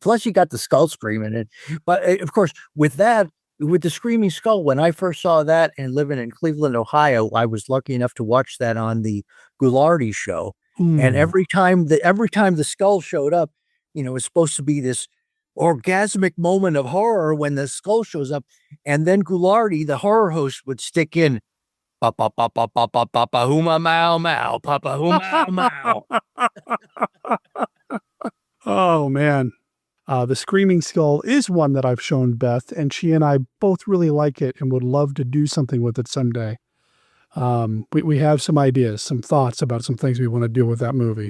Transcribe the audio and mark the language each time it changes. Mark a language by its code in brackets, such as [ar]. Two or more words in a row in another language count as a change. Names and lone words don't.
[en] Plus, you got the skull screaming. But of course, with The Screaming Skull, when I first saw that and living in Cleveland, Ohio, I was lucky enough to watch that on the Ghoulardi show. And every time the skull showed up, it was supposed to be this orgasmic moment of horror when the skull shows up, and then Ghoulardi, the horror host, would stick in papa papa papa papa huma mau mau papa huma mau. Oh man, The Screaming Skull is one that I've shown Beth, and she and I both really like it and would love to do something with it someday. We have some ideas, some thoughts about some things we want to do with that movie.